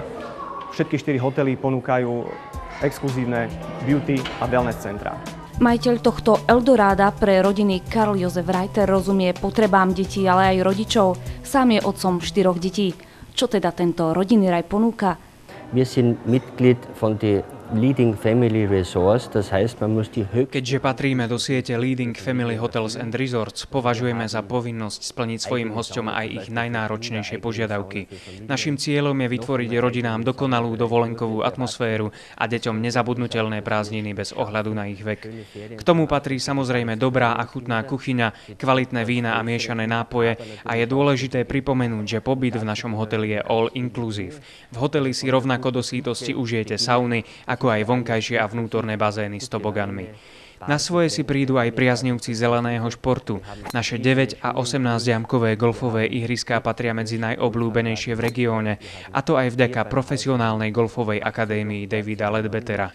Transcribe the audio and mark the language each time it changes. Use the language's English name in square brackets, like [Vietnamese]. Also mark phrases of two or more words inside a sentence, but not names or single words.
[Slovak] Všetky 4 hotely ponúkajú exkluzívne beauty a wellness centrá. Majiteľ tohto Eldoráda pre rodiny Karl Josef Reiter rozumie potrebám detí, ale aj rodičov. Sám je otcom 4 detí. Čo teda tento rodinný raj ponúka? [German] Wir sind Mitglied von der Leading Family Resorts, das heißt, man muss die [Slovak] Keďže patríme do siete Leading Family Hotels and Resorts, považujeme za povinnosť splniť svojim hosťom aj ich najnáročnejšie požiadavky. Naším cieľom je vytvoriť rodinám dokonalú dovolenkovú atmosféru a deťom nezabudnutelné prázdniny bez ohľadu na ich vek. K tomu patrí samozrejme dobrá a chutná kuchyňa, kvalitné vína a miešané nápoje a je dôležité pripomenúť, že pobyt v našom hoteli je [English] all inclusive. [Slovak] V hoteli si rovnako do sítosti užijete sauny, ako aj vonkajšie a vnútorné bazény s toboganmi. Na svoje si prídu aj priaznivci zeleného športu. Naše 9 a 18-jamkové golfové ihriská patria medzi najobľúbenejšie v regióne, a to aj vďaka profesionálnej golfovej akadémii Davida Ledbettera.